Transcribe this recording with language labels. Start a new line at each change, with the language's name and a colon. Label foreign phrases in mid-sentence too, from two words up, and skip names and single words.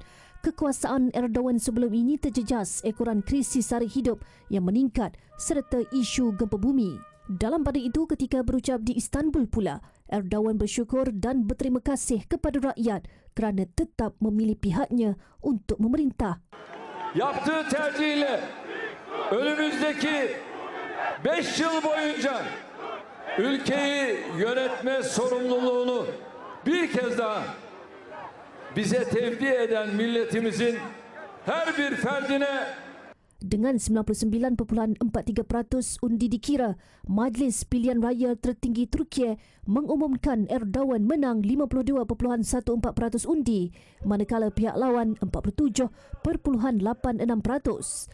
Malay: Kekuasaan Erdogan sebelum ini terjejas ekoran krisis sara hidup yang meningkat serta isu gempa bumi. Dalam pada itu, ketika berucap di Istanbul pula, Erdogan bersyukur dan berterima kasih kepada rakyat kerana tetap memilih pihaknya untuk memerintah.
Turkish: Yaptığı tercihle önümüzdeki 5 yıl boyunca ülkeyi yönetme sorumluluğunu bir kez daha bize tevdi eden milletimizin her bir ferdine.
Malay: Dengan 99.43% undi dikira, Majlis Pilihan Raya Tertinggi Turki mengumumkan Erdogan menang 52.14% undi, manakala pihak lawan 47.86%.